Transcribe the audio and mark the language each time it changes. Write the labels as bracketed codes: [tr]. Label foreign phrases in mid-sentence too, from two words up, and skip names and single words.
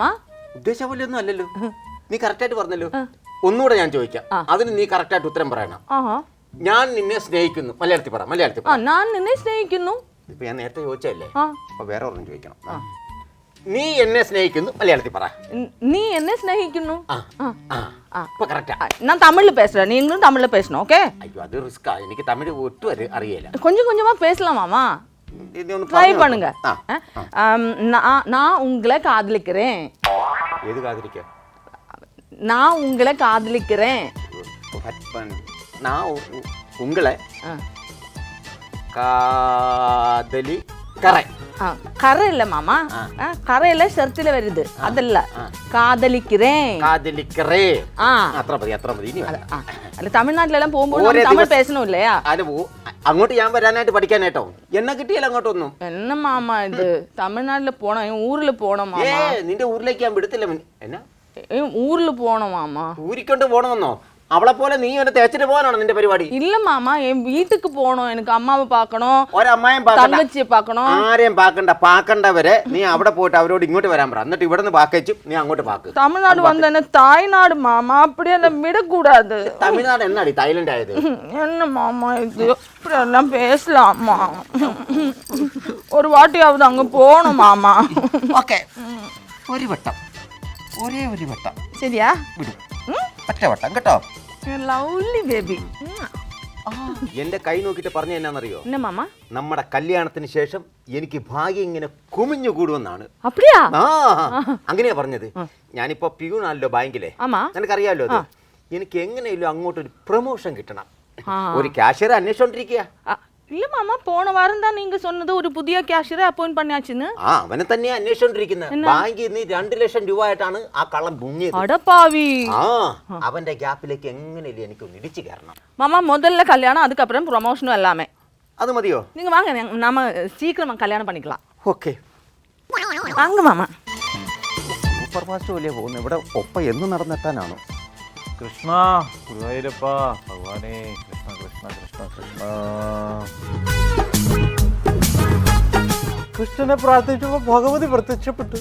[ml] ഉദ്ദേശ പോലെ ഒന്നും അല്ലല്ലോ, നീ കറക്റ്റായിട്ട് പറഞ്ഞല്ലോ. ഒന്നുകൂടെ ഞാൻ ചോദിക്കാം, അതിന് നീ കറക്റ്റായിട്ട് ഉത്തരം പറയണം. ഞാൻ നിന്നെ സ്നേഹിക്കുന്നു, മലയാളത്തിൽ പറ. മലയാളത്തിൽ പറ. ഞാൻ നിന്നെ സ്നേഹിക്കുന്നു. ഇപ്പൊ ഞാൻ നേരത്തെ ചോദിച്ചല്ലേ, അപ്പൊ വേറെ ഒരെണ്ണം ചോദിക്കണം. നീ എന്നെ സ്നേഹിക്കുന്നു മലയാളത്തിൽ പറ. [ta] நீ என்ன ஸ்நேகிக்கணும் [ml] ഇപ്പൊ കറക്റ്റാ. [ta] நான் தமிழ்ல பேசுறேன் நீங்களும் தமிழ்ல பேசணும் ஓகே [ml] അയ്യോ അത് റിസ്ക്കാ, എനിക്ക് തമിഴ് ഒട്ടും അറിയില്ല. [ta] கொஞ்சம் கொஞ்சமா பேசலாம் மாமா [ml] ഇത് ഒന്ന് [ta] ட்ரை [ml] പറഞ്ഞു [ta] பண்ணுங்க நான் உங்களை காதலிக்கிறேன் [ml] ഏത് കാതിരിക്കാം? [ta] நான் உங்களை காதலிக்கிறேன் உங்களை காதலி கற கரை இல்ல மாமா கரையில ஷர்ட்டில வருது அதல்ல காதலிக்கிறேன் കാതലിക്കറേ. ஆ [ml] അത്ര മതി, അത്ര മതി. ഇനി വേണ്ട. അല്ല തമിഴ്നാട്ടിലെല്ലാം പോകുമ്പോൾ നമ്മൾ തമിഴ് [ta] பேசணும் இல்லையா? [ml] അല്ല അങ്ങോട്ട് ഞാൻ വരാനായിട്ട് പഠിക്കാനായിട്ടോ. എന്നെ കിട്ടിയല്ല അങ്ങോട്ടൊന്നും. [ta] என்ன மாமா இது தமிழ்நாட்டுல போனோம் என் ஊர்ல போனோம் ഏ மாமா [ml] നിന്റെ ഊരിലേക്ക് ഞാൻ വിടത്തില്ല. എന്നാ [ta] என் ஊர்ல போனோம் மாமா [ml] ഊരിക്കൊണ്ട് പോണമെന്നോ? അവളെ പോലെ നീ എന്നെ തേച്ചിട്ട് പോകാനാണോ നിന്റെ പരിപാടി? [ta] இல்ல மாமா என் வீட்டுக்கு போகணும் எனக்கு அம்மாவை பார்க்கணும் [ml] ഒരമ്മയും [ta] தங்கச்சியை பார்க்கணும் [ml] ആരെയും പാക്കണ്ടവരെ നീ അവിടെ പോയിട്ട് അവരോട് ഇങ്ങോട്ട് വരാൻ പറ. എന്നിട്ട് ഇവിടെ നിന്ന് പാക്കച്ചും നീ അങ്ങോട്ട് പാക്ക്. [ta] தமிழ்நாடு வந்த என்ன தாய்நாடு மாமா அப்படி எல்லாம் விடக்கூடாது [ml] തമിഴ്നാട് എന്നാടി തായ്ലൻഡ് ആയത്? [ta] என்ன மாமா இது இப்படி எல்லாம் பேசலாமா ஒரு வாட்டியாவது அங்க போகணும் மாமா [ml] ഓക്കെ, ഒരു വട്ടം, ഒരേ ഒരു വട്ടം [ta] சரியா [ml] വിടും. ഒറ്റ വട്ടം കേട്ടോ. [en] lovely baby [ml] എന്റെ കൈ നോക്കിട്ട് പറഞ്ഞ എന്നാന്നറിയോ? [ta] என்ன மாமா [ml] നമ്മുടെ കല്യാണത്തിന് ശേഷം എനിക്ക് ഭാഗ്യം ഇങ്ങനെ കുമിഞ്ഞു കൂടുമെന്നാണ്. [ta] அப்படியா [ml] ആ അങ്ങനെയാ പറഞ്ഞത്. ഞാനിപ്പോ പ്യൂണാണല്ലോ ബാങ്കിലെ, [ta] ஆமா [ml] നിനക്കറിയാലോ അത്. എനിക്ക് എങ്ങനെയല്ലോ അങ്ങോട്ടൊരു പ്രൊമോഷൻ കിട്ടണം. ഒരു ക്യാഷ്യറെ അന്വേഷിച്ചോണ്ടിരിക്കുക. [ta] இல்ல மாமா போன வாரம் தான் நீங்க சொன்னது ஒரு புதிய கேஷியரை அப்பாயிண்ட் பண்ணியாச்சுன்னு. [ml] അവനെ തന്നെയാ അന്വേഷിച്ചോണ്ടിരിക്കുന്നത്. ബാങ്കിൽ നിന്ന് 2 ലക്ഷം രൂപ ആയിട്ടാണ് ആ കള്ളം മുങ്ങിയത്. [ta] அடப்பாவி [ml] അവന്റെ ഗ്യാപ്പിലേക്ക് എങ്ങനെയല്ലേ എനിക്കൊന്ന് ഇടിച്ചു കയറണം. [ta] மாமா முதல்ல கல்யாணம் அதுக்கப்புறம் ப்ரொமோஷனும் எல்லாமே. [ml] അത് മതിയോ? [ta] நீங்க வாங்க நாம சீக்கிரமா கல்யாணம் பண்ணிக்கலாம். [ml] ഓക്കെ [ta] வாங்க மாமா. [ml] സൂപ്പർ ഫാസ്റ്റ് പോലെ പോകുന്നത്. ഇവിടെ ഒപ്പ എന്ന് നടന്നെത്താനാണോ? കൃഷ്ണ ഗുരുവായൂരപ്പ ഭഗവാനേ കൃഷ്ണ കൃഷ്ണ കൃഷ്ണ കൃഷ്ണ. കൃഷ്ണനെ പ്രാർത്ഥിച്ചപ്പോ ഭഗവതി പ്രത്യക്ഷപ്പെട്ടു.